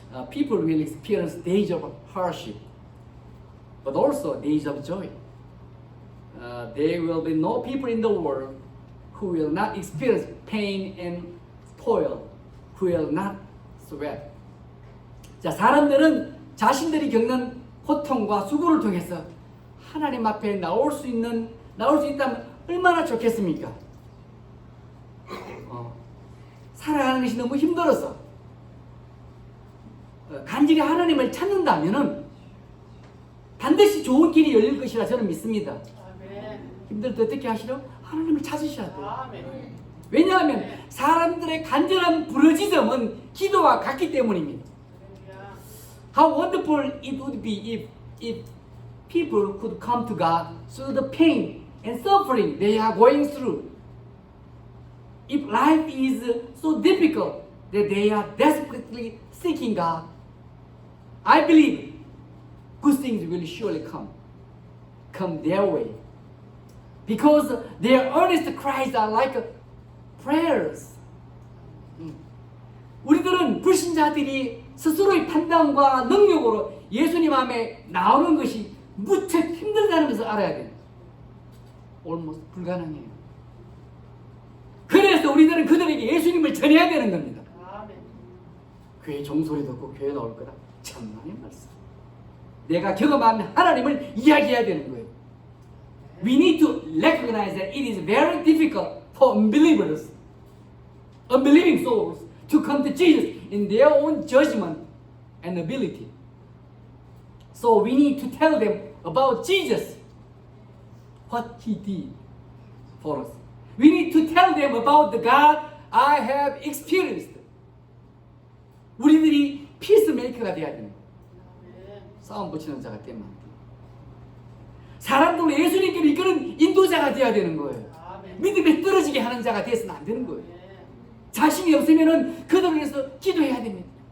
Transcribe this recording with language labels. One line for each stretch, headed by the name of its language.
English: People will experience days of hardship, but also days of joy. There will be no people in the world who will not experience pain and toil, who will not sweat.
Korean: 자, 사람들은 자신들이 겪는 고통과 수고를 통해서 하나님 앞에 나올 수 있다면 얼마나 좋겠습니까? 살아가는 것이 너무 힘들어서 간절히 하나님을 찾는다면은 반드시 좋은 길이 열릴 것이라 저는 믿습니다. 힘들 때 어떻게 하시려? 하나님을 찾으셔야 돼요. 왜냐하면 사람들의 간절한 부르짖음은 기도와 같기 때문입니다.
English: How wonderful it would be if people could come to God through the pain and suffering they are going through. If life is so difficult that they are desperately seeking God, I believe good things will surely come their way. Because their earnest cries are like prayers.
Korean: 우리들은 불신자들이 스스로의 판단과 능력으로 예수님 앞에 나오는 것이 무척 힘들다는 것을 알아야 돼요.
English: almost
Korean: 불가능해요. 그래서 우리들은 그들에게 예수님을 전해야 되는 겁니다. 교회 종소리 듣고 교회 나올 거다. 참만의 말씀. 내가 경험한 하나님을 이야기해야 되는 거예요.
English: We need to recognize that it is very difficult for unbelievers, unbelieving souls to come to Jesus in their own judgment and ability. So we need to tell them about Jesus, what He did for us. We need to tell them about the God I have experienced.
Korean: 우리들이 피스메이커가 되어야 됩니다. 싸움 붙이는 자가 되면 안 돼요. 사람들을 예수님께로 이끄는 인도자가 되어야 되는 거예요. 믿음에 떨어지게 하는 자가 되어서는 안 되는 거예요. 자신이 없으면은 그들을 위해서 기도해야 됩니다.